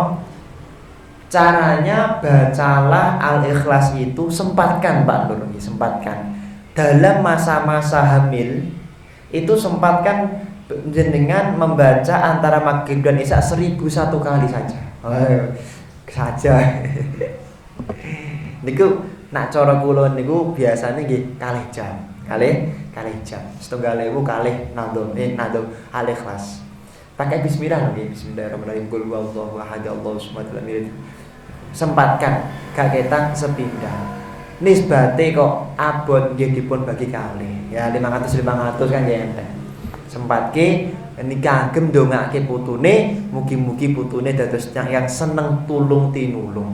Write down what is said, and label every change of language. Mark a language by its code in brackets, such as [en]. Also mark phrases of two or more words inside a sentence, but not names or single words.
[id] Caranya bacalah Al-Ikhlas itu sempatkan Pak Nur, sempatkan. Dalam masa-masa hamil itu sempatkan jenengan membaca antara maghrib dan isya 1001 kali saja. Saja. [jv] Niku nak cara kula niku biasanya nggih kalih jam. Kalih jam. 7.000 kalih nadom Al-Ikhlas. [id] Pakai bismillah nggih, bismillahirrahmanirrahim. [ar] قل هو الله أحد الله الصمد لم يلد. [jv] Sempatkan gak ketang sepindah. Nisbate kok abot nggih dipun bagi kali. Ya 500 kan ya enten. Sempatke niki kagem ndongake putune, mugi-mugi putune dados yang seneng tulung tinulung.